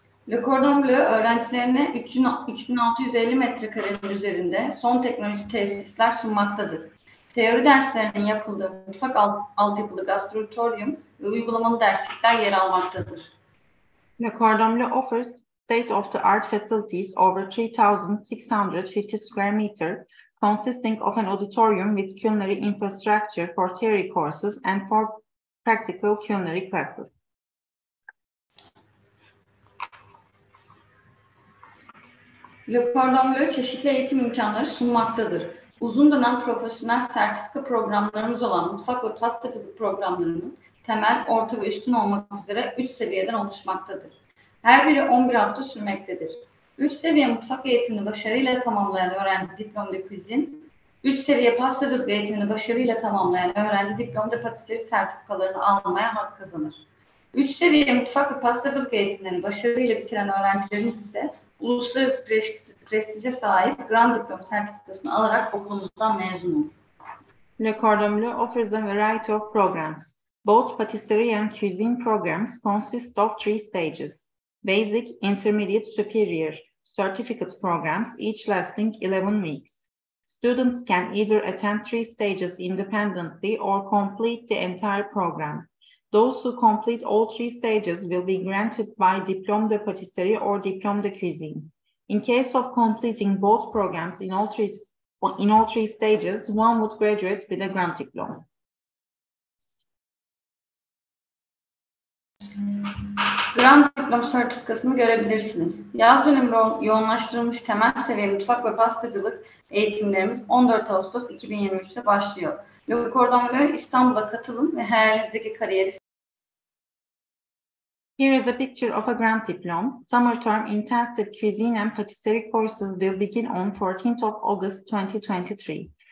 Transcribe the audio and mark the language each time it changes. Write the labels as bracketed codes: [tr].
[tr] Le Cordon Bleu öğrencilerine 3650 metrekarenin üzerinde son teknoloji tesisler sunmaktadır. Teori derslerinin yapıldığı mutfak altyapılı gastrotorium ve uygulamalı derslikler yer almaktadır. [en] Le Cordon Bleu offers state-of-the-art facilities over 3,650 square meters, consisting of an auditorium with culinary infrastructure for theory courses and for practical culinary classes. [tr] Le Cordon Bleu çeşitli eğitim imkanları sunmaktadır. Uzun dönem profesyonel sertifika programlarımız olan mutfak ve pastacılık programlarımız temel, orta ve üstün olmak üzere 3 seviyeden oluşmaktadır. Her biri 11 hafta sürmektedir. 3 seviye mutfak eğitimini başarıyla tamamlayan öğrenci diplom de cuisine, 3 seviye pastacılık eğitimini başarıyla tamamlayan öğrenci diplom de patisserie sertifikalarını almaya hak kazanır. 3 seviye mutfak ve pastacılık eğitimlerini başarıyla bitiren öğrencilerimiz ise uluslararası prestije sahip Grand Diplom sertifikasını alarak okulumuzdan mezun olur. [en] Le Cordon Bleu offers a variety of programs. Both patisserie and cuisine programs consist of 3 stages: basic, intermediate, superior certificate programs, each lasting 11 weeks. Students can either attend 3 stages independently or complete the entire program. Those who complete all 3 stages will be granted by Diplôme de Patisserie or Diplôme de Cuisine. In case of completing both programs in all three stages, one would graduate with a Grand Diplôme. [tr] Grand Diplom sertifikasını görebilirsiniz. Yaz dönemi yoğunlaştırılmış temel seviye mutfak ve pastacılık eğitimlerimiz 14 Ağustos 2023'te başlıyor. Le Cordon Bleu İstanbul'a katılın ve hayalinizdeki kariyeri. [en] Here is a picture of a Grand Diplôme. Summer term intensive cuisine and patisserie courses will begin on 14th of August 2023.